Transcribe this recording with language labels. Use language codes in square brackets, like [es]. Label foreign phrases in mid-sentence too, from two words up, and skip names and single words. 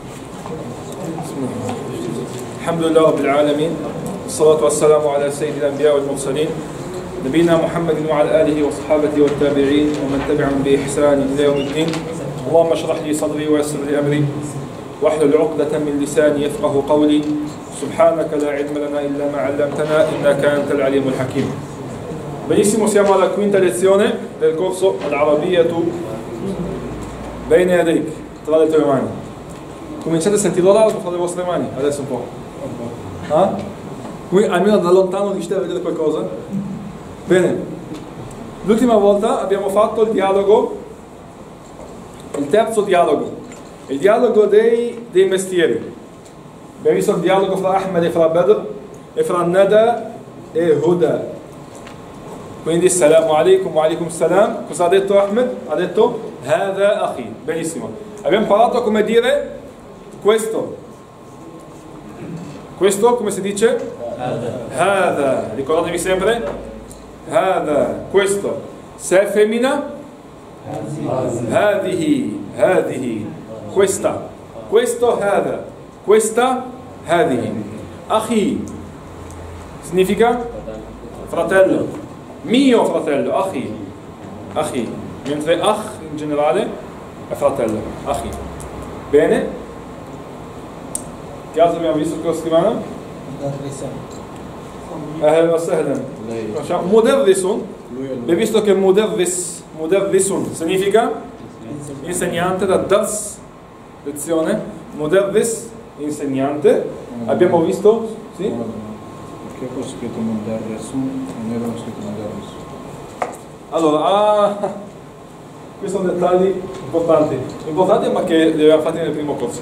[ar] الحمد لله رب العالمين، والصلاة والسلام على سيد الأنبياء والمرسلين نبينا محمد وعلى آله وصحابته والتابعين ومن تبعهم بإحسان إلى يوم الدين. اللهم اشرح لي صدري ويسر لي أمري واحلل عقدة من لساني يفقه قولي. سبحانك لا علم لنا إلا ما علمتنا إنك أنت العليم الحكيم. [it] Benissimo, siamo alla quinta lezione del corso Al-Arabiyyatu Bayna Yadayk, tra le tue mani. Cominciate a sentirlo largo fra le vostre mani, adesso un po'. Qui almeno da lontano riuscite a vedere qualcosa? Bene, l'ultima volta abbiamo fatto il dialogo, il terzo dialogo, il dialogo dei mestieri. Abbiamo visto il dialogo fra Ahmed e fra Badr e fra Nada e Huda. [ar] Quindi سلام عليكم وعليكم سلام. [it] Cosa ha detto Ahmed? Ha detto [ar] هذا أخي. [it] Benissimo. Abbiamo parlato come dire questo. Questo come si dice? Hada. Ricordatevi sempre? Hada. Questo. Se è femmina? [ar] هذه. هذه. [it] Questa. Questo Hada. Questa Hadihi. Akhi. Significa? Fratello. Mio fratello. [ar] أخي. أخي. [it] Mentre akh in generale è fratello. Akhi. Bene? Che altro abbiamo visto questa settimana? [ar] أهلا وسهلا. مدرس. [it] Abbiamo visto che mudarrisun significa insegnante, da dars, lezione. Mudarris, insegnante. Abbiamo visto? Sì? Perché ho scritto mudarrisun, non avevo scritto mudarrisun. Allora, questi sono dettagli importanti ma che li avevamo fatti nel primo corso.